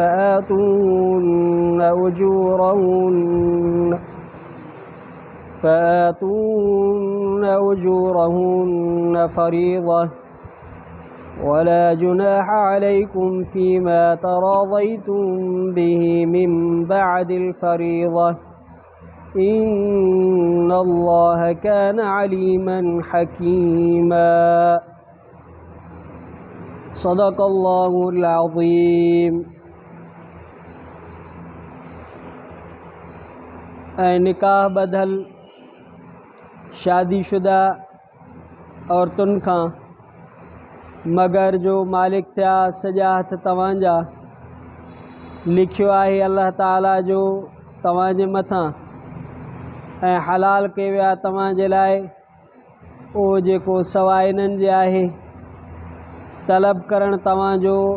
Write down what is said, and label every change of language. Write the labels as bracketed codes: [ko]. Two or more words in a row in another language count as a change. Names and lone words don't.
[ar] فآتوهن أجورهن فريضة ولا جناح عليكم فيما تراضيتم به من بعد الفريضة إن الله كان عليما حكيما. صدق الله العظيم. [sd] निकाह बदल शादीशुदा औरतुन खां मगर जो मालिक थिया सॼा हथ तव्हांजा लिखियो आहे अल्लाह ताला जो तव्हांजे मथां ऐं हलाल कयो विया तव्हांजे लाइ उहो जेको सवाइ इन्हनि जे आहे तलब करणु तव्हांजो